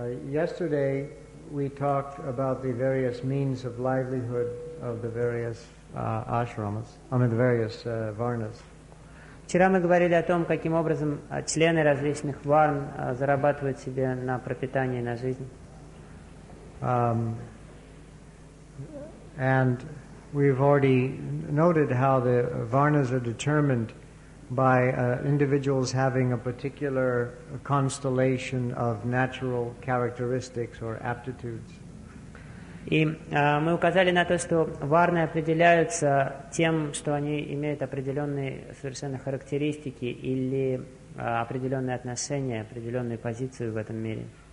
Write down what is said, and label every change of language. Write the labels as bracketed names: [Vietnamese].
[English] Yesterday we talked about the various means of livelihood of the various ashramas. I mean the various varnas. [Russian] Вчера мы говорили о том, каким образом члены различных варн зарабатывают себе на пропитание, на жизнь. [English] And we've already noted how the varnas are determined by individuals having a particular constellation of natural characteristics or aptitudes. [Russian] И мы указали на то, что варны определяются тем, что они имеют определенные совершенно характеристики или определенные отношения, определенную позицию в этом мире.